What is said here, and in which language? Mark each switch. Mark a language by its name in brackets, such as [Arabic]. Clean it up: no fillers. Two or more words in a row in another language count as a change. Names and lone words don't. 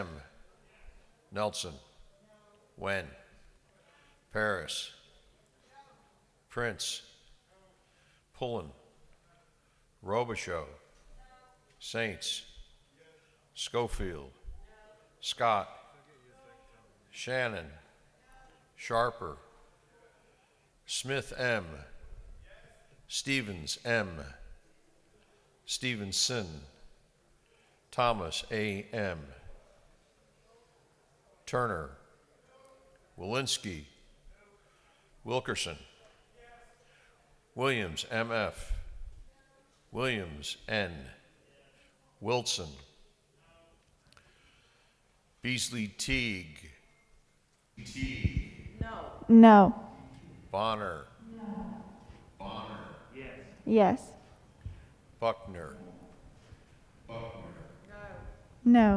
[English] Nelson, Wen, Paris, Prince, Pullen, Robichaux, Saints, Schofield, Scott, Shannon, Sharper, Smith M, Stevens M, Stevenson, Thomas A M, Turner, Walensky, Wilkerson, Williams MF, Williams N, Wilson, Beasley Teague, No. Bonner, Bonner, Yes. Buckner, No.